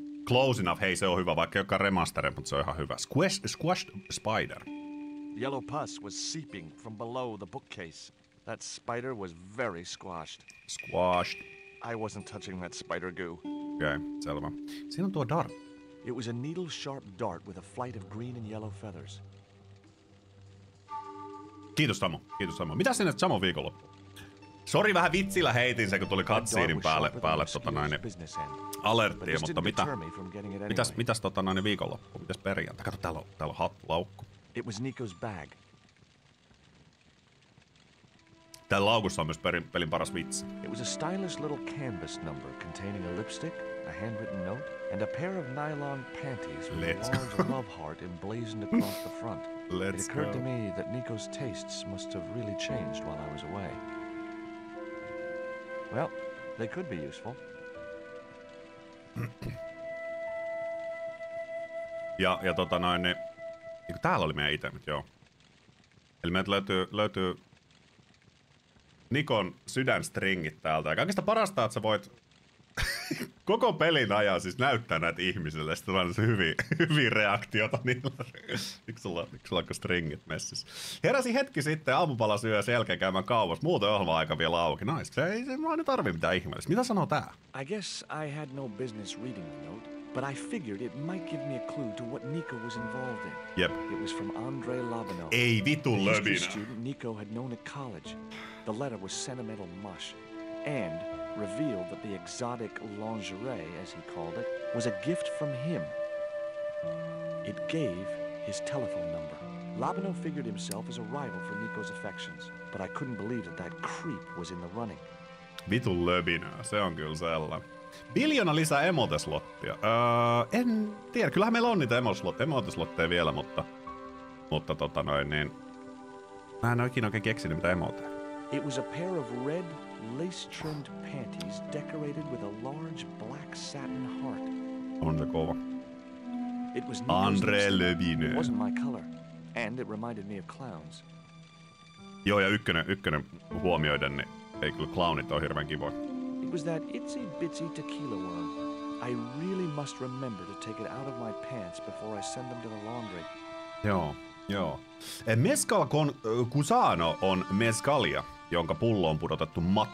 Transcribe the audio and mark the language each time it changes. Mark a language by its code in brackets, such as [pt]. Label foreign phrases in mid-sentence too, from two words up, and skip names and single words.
[en] Close enough, [fi] hei se on hyvä, vaikka joka remasteri, mutta se on ihan hyvä. [en] Squashed Spider. Yellow pus was seeping from below the bookcase. That spider was very squashed. Squashed. I wasn't touching that spider goo. [fi] Okei, selvä. Siinä on tuo dart. [en] It was a needle-sharp dart with a flight of green and yellow feathers. [fi] Kiitos Samo, kiitos Samo. Mitäs sinne Samo viikonloppu? Sori, vähän vitsillä heitin se, kun tuli cutscenein päälle alerttia, mutta mitäs viikonloppu? Mitäs perjantai? Kato, täällä on hattu, laukku. [en] It was Nico's bag. [fi] Täällä laukussa on myös pelin paras vitsi. [en] It was a stylish little canvas number containing a lipstick, a handwritten note, and a pair of nylon panties with a large love heart emblazoned across the front. It occurred to me that Nico's tastes must have really changed while I was away. Well, they could be useful. [fi] Ja niin täällä oli meidän itemit, joo. Eli meiltä löytyy Nikon sydänstringit täältä. Ja kaikista parasta, että sä voit koko pelin ajan siis näyttää näitä ihmisille. Sitten on se hyviä reaktiota niillä. Miksi sulla on stringit messissä? Heräsin hetki sitten aamupalasyön sen jälkeen käymään kaupassa. Muuten ohjelma-aika vielä auki. [en] Nice. [fi] Se ei tarvitse mitään ihmeellistä. Mitä sanoo tää? [en] I guess I had no business reading the note, but I figured it might give me a clue to what Nico was involved in. Yep. It was from Andre Labino. [fi] Ei vitun löbinä. löbinä. [en] Student Nico had known at college. The letter was sentimental mush and revealed that the exotic lingerie, as he called it, was a gift from him. It gave his telephone number. Labino figured himself as a rival for Nico's affections, but I couldn't believe that creep was in the running. [fi] Vitun löbinää, se on kyllä sellainen. Biljoona lisää emoteslottia. En tiedä, kyllähän meillä on niitä emoteslotteja vielä, mutta niin. Mä en oikein keksinyt mitä emoteja. [en] It was a pair of red, lace-trimmed panties decorated with a large black satin heart. [fi] On se kova. [en] It was Andre Levine. It wasn't my color, and it reminded me of clowns. [fi] Joo, ja ykkönen huomioiden, niin ei kyllä clownit ole hirveän kivoja. [en] It was that itsy-bitsy tequila worm. I really must remember to take it out of my pants before I send them to the laundry. [fi] Joo. Mezcal Cusano on mezcalia, jonka pullo on pudotettu mato.